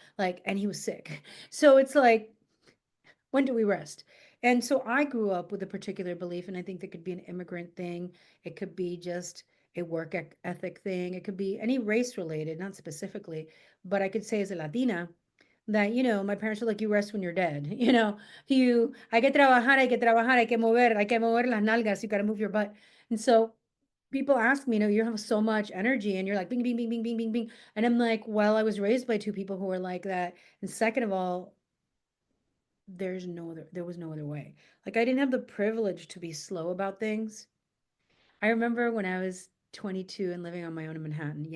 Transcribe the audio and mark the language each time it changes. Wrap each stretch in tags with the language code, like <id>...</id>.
<en>Like, and he was sick. So it's like, when do we rest? And so I grew up with a particular belief, and I think that could be an immigrant thing. It could be just a work ethic thing. It could be any race related, not specifically, but I could say as a Latina that, my parents were like, you rest when you're dead.</en> <es>Hay que trabajar, hay que trabajar, hay que mover las nalgas,</es> <en>you got to move your butt. And so people ask me, you have so much energy and you're like, bing, bing, bing, bing, bing, bing, bing. And I'm like, well, I was raised by two people who were like that. And second of all, there was no other way. Like, I didn't have the privilege to be slow about things. I remember when I was 22 and living on my own in Manhattan.</en>